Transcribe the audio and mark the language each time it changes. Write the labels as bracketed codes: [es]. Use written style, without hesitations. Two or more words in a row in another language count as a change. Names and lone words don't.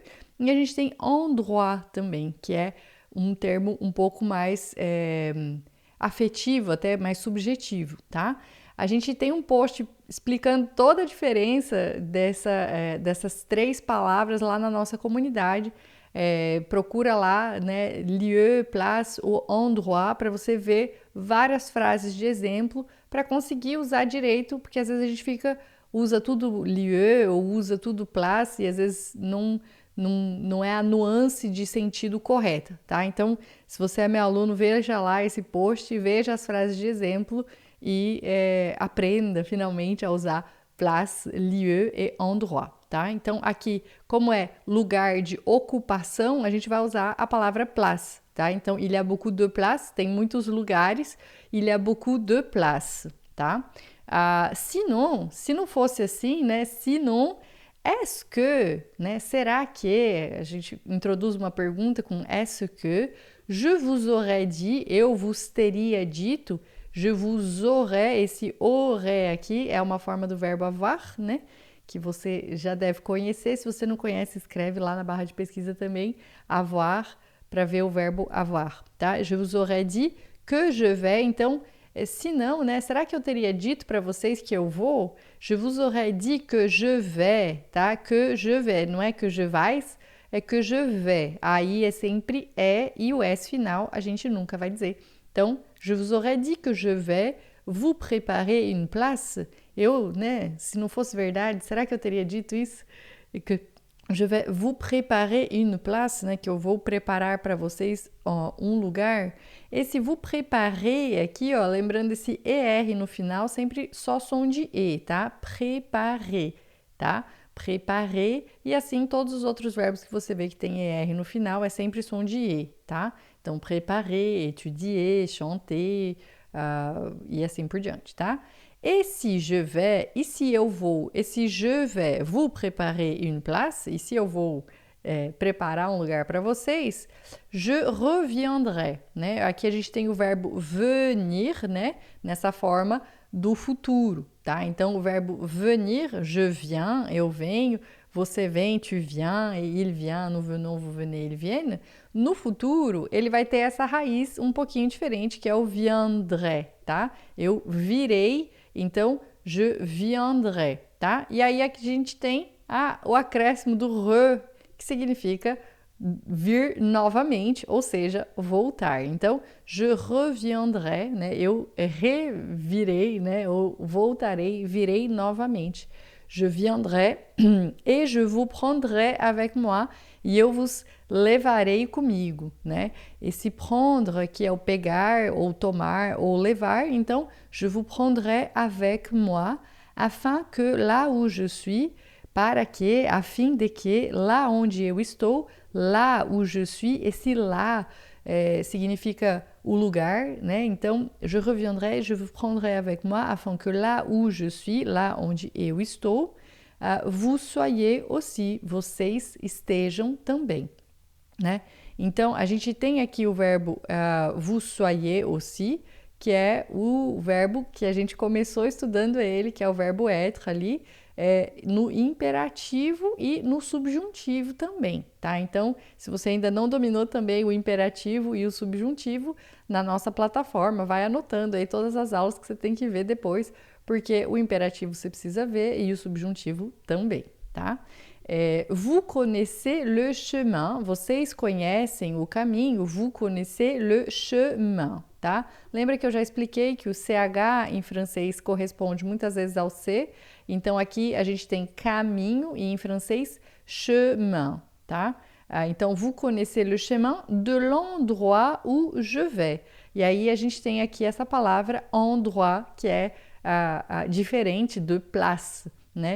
[pt] E a gente tem endroit também, que é um termo um pouco mais afetivo, até mais subjetivo, tá? A gente tem um post explicando toda a diferença dessas 3 palavras lá na nossa comunidade. Procura lá, né, [fr] lieu, place ou endroit, [pt] para você ver várias frases de exemplo para conseguir usar direito, porque às vezes a gente usa tudo lieu ou usa tudo place e às vezes não é a nuance de sentido correta, tá? Então, se você é meu aluno, veja lá esse post, veja as frases de exemplo e aprenda finalmente a usar place, lieu e endroit, tá? Então, aqui, como é lugar de ocupação, a gente vai usar a palavra place, tá? Então, [fr] il y a beaucoup de places, [pt] tem muitos lugares, [fr] il y a beaucoup de places, tá? Sinon, [pt] se não fosse assim, né? [fr] Sinon, est-ce que, [pt] né? Será que? A gente introduz uma pergunta com [fr] est-ce que? Je vous aurais dit, [pt] eu vos teria dito. [fr] Je vous aurais, [pt] esse aurait aqui é uma forma do verbo avoir, né? Que você já deve conhecer. Se você não conhece, escreve lá na barra de pesquisa também, avoir, para ver o verbo avoir, tá? [fr] Je vous aurais dit que je vais, [pt] então, se não, né? Será que eu teria dito para vocês que eu vou? [fr] Je vous aurais dit que je vais, tá? Que je vais, [pt] não é [fr] que je vais, [pt] é [fr] que je vais. [pt] Aí é sempre e o S final a gente nunca vai dizer. Então, [fr] je vous aurais dit que je vais vous préparer une place. [pt] Eu, né? Se não fosse verdade, será que eu teria dito isso? [fr] Que je vais vous préparer une place, [pt] né? Que eu vou preparar para vocês um lugar. Esse [fr] vous préparer [pt] aqui, ó, lembrando esse ER no final, sempre só som de E, tá? [fr] Préparer, tá? [pt] Préparer, e assim todos os outros verbos que você vê que tem ER no final é sempre som de E, tá? Então, [fr] préparer, étudier, chanter, [pt] e assim por diante, tá? E se [fr] je vais, [pt] e se eu vou, e se [fr] je vais vous préparer une place, [pt] e se eu vou preparar um lugar para vocês, [fr] je reviendrai, [pt] né? Aqui a gente tem o verbo venir, né? Nessa forma do futuro, tá? Então, o verbo venir, [fr] je viens, [pt] eu venho, você vem, [fr] tu viens, il vient, nous venons, vous venez, ils viennent. [pt] No futuro, ele vai ter essa raiz um pouquinho diferente, que é o viendrai, tá? Eu virei, então, [fr] je viendrai, [pt] tá? E aí aqui a gente tem o acréscimo do re, que significa vir novamente, ou seja, voltar. Então, [fr] je reviendrai, [pt] né? Eu revirei, né? Ou voltarei, virei novamente. [fr] Je viendrai et je vous prendrai avec moi, [pt] e eu vos levarei comigo, né? Esse prendre, que é o pegar, ou tomar, ou levar, então, [fr] je vous prendrai avec moi, afin que lá où je suis, [pt] para que, a fim de que, lá onde eu estou, [fr] lá où je suis, [pt] esse lá significa o lugar, né? Então, [fr] je reviendrai, je vous prendrai avec moi, afin que lá où je suis, [pt] lá onde eu estou, [fr] vous soyez aussi, [pt] vocês estejam também, né? Então, a gente tem aqui o verbo [fr] vous soyez aussi, [pt] que é o verbo que a gente começou estudando ele, que é o verbo être ali, no imperativo e no subjuntivo também, tá? Então, se você ainda não dominou também o imperativo e o subjuntivo, na nossa plataforma, vai anotando aí todas as aulas que você tem que ver depois, porque o imperativo você precisa ver e o subjuntivo também, tá? [fr] Vous connaissez le chemin, [pt] vocês conhecem o caminho, [fr] vous connaissez le chemin, [pt] tá? Lembra que eu já expliquei que o CH em francês corresponde muitas vezes ao C, então aqui a gente tem caminho e em francês chemin, tá? Então, [fr] vous connaissez le chemin de l'endroit où je vais. [pt] E aí a gente tem aqui essa palavra endroit, que é diferente de place, né?